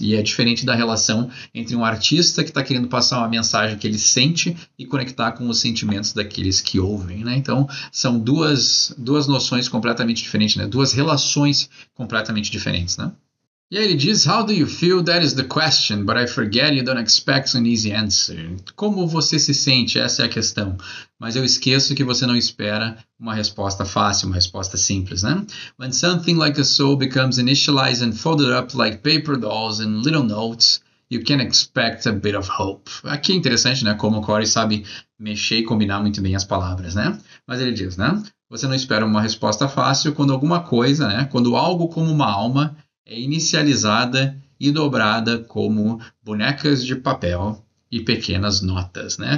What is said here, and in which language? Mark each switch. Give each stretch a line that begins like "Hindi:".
Portuguese: E é diferente da relação entre um artista que está querendo passar uma mensagem que ele sente e conectar com os sentimentos daqueles que ouvem, né? Então, são duas noções completamente diferentes, né? Duas relações completamente diferentes, né? E aí ele diz,
English: how do you feel? That is the question, but I forget you don't expect an easy answer.
Portuguese: Como você se sente? Essa é a questão. Mas eu esqueço que você não espera uma resposta fácil, uma resposta simples, né?
English: When something like a soul becomes initialized and folded up like paper dolls in little notes, you can expect a bit of hope.
Portuguese: Aqui é interessante, né? Como o Corey sabe mexer e combinar muito bem as palavras, né? Mas ele diz, né? Você não espera uma resposta fácil quando alguma coisa, né? Quando algo como uma alma é inicializada e dobrada como bonecas de papel e pequenas notas, né?